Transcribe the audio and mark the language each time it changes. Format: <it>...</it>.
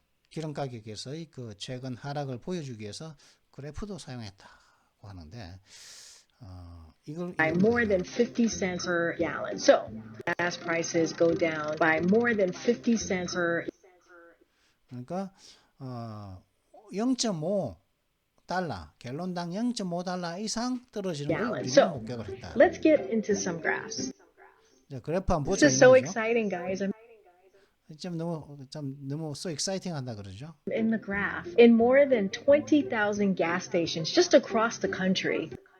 <ko>기름 가격에서의 최근 하락을 보여주기 위해서 그래프도 사용했다고 하는데, 이걸</ko> <en>by more than 50 cents per gallon. So, gas prices go down by more than 50 cents per.</en> <ko>그러니까 0.5달러, 갤론당 0.5달러 이상 떨어지는 걸</ko> <en>Gallon.</en> <ko>우리는</ko> <en>So,</en> <ko>목격을 했다.</ko> <en>let's get into some graphs.</en> <ko>자, 그래프 한번</ko> <en>This</en> <ko>보자.</ko> <en>is so exciting, guys.</en> <ko>좀 너무</ko> <en>so exciting</en> <ko>한다 그러죠.</ko> <en>In the graph, in more than 20,000 gas stations just across the country.</en>